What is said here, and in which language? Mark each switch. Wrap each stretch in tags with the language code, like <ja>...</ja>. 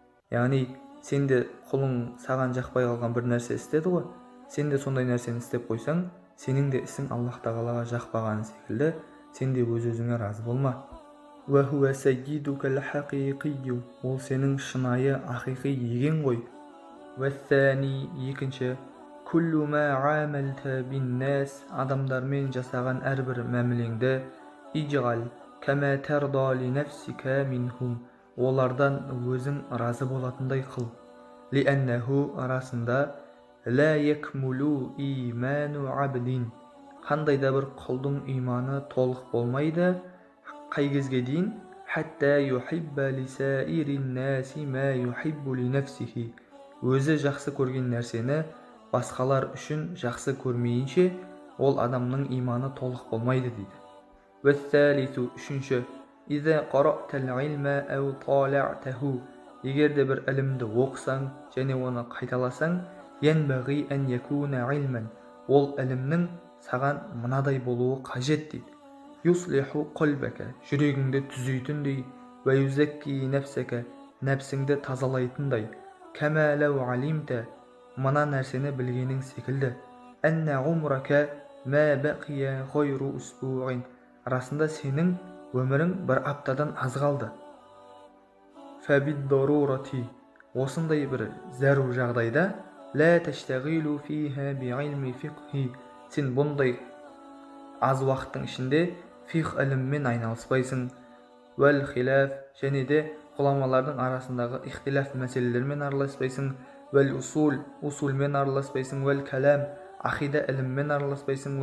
<kk>Яғни сен де құлың саған жақпай қалған бір нәрсе істеді ғой, сен де сондай нәрсені істеп қойсаң, сенің де ісің Аллах тағалаға жақпаған секілді, сен де өз-өзіңе разы болма.</kk> <ar>وَهُوَ سَيِّدُكَ الْحَقِيقِيُّ.</ar> <kk>Ол сенің шынайы, ақиқи еген ғой.</kk> <ar>وَالثَّانِي.</ar> <kk>Екінші,</kk> <ar>كُلُّ مَا عَامَلْتَ بِالنَّاسِ.</ar> <kk>Адамдармен жасаған әрбір мәмілеңді</kk> <ar>اجعل كما ترضى لنفسك منهم.</ar> <kk>Олардан өзің разы болатындай қыл.</kk> <ar>لأنه</ar> <kk>арасында</kk> <ar>لا يكمل إيمان عبد.</ar> <kk>Қандай да бір құлдың иманы толық болмайды қай кезге дейін,</kk> <ar>حتى يحب لسائر الناس ما يحب لنفسه.</ar> <kk>Өзі жақсы көрген нәрсені басқалар үшін жақсы көрмейінше ол адамның иманы толық болмайды дейді.</kk> <ar>والثالث.</ar> <kk>Үшінші,</kk> <ar>إذا قرأت العلم أو طالعته.</ar> <kk>Егер де бір ілімді оқысаң және оны қайталасаң,</kk> <ar>ينبغي أن يكون علما.</ar> <kk>Ол ілімнің саған мынадай болуы қажет дейді.</kk> <ar>يصلح قلبك.</ar> <kk>Жүрегіңді түзейтіндей,</kk> <ar>ويزكي نفسك.</ar> <kk>Нәпсіңді тазалайтындай.</kk> <ar>كما لو علمت.</ar> <kk>Мына нәрсені білгенің секілді.</kk> <ar>أن عمرك ما بقي غير أسبوع.</ar> <kk>Арасында сенің өмірің бір аптадан аз қалды.</kk> <ar>فبالضرورة.</ar> <kk>Осындай бір зәру жағдайда</kk> <ar>لا تشتغل فيها بعلم فقه.</ar> <kk>Сен бұндай аз уақыттың ішінде фиқ іліммен айналыспайсың.</kk> <ar>والخلاف.</ar> <kk>Және де ғұламалардың арасындағы ихтилаф мәселелермен араласпайсың.</kk> <ar>والأصول.</ar> <kk>Усулмен араласпайсың.</kk> <ar>والكلام.</ar> <kk>Ақида іліммен араласпайсың.</kk>